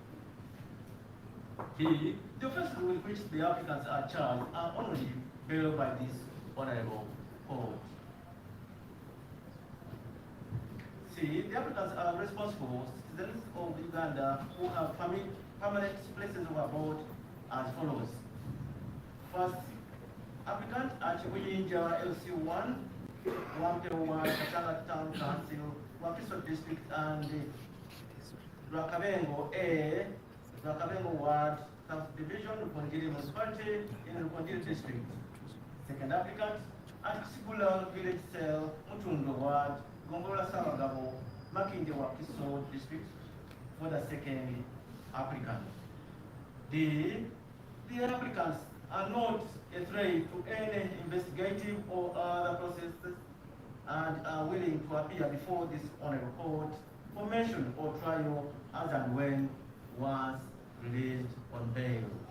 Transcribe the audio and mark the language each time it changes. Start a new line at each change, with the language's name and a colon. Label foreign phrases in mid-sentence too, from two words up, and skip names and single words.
English: The offences with which the applicants are charged are only bailed by this honorable court. C, the applicants are responsible citizens of Uganda who have permanent places of abode as follows. First, applicant at Wiyinja LC1, Wampewa, Katanga Town Council, Wakiso District, and Rwakabengo A, Rwakabengo Ward, South Division, Rukongiri Municipality, in Rukongiri District. Second applicant at Kisibula Village Cell, Mutundo Ward, Gongola Samagabo, Makinde Wakiso District, for the second applicant. The applicants are not a threat to any investigative or other processes and are willing to appear before this honorable court for mention or trial as and when once released on bail.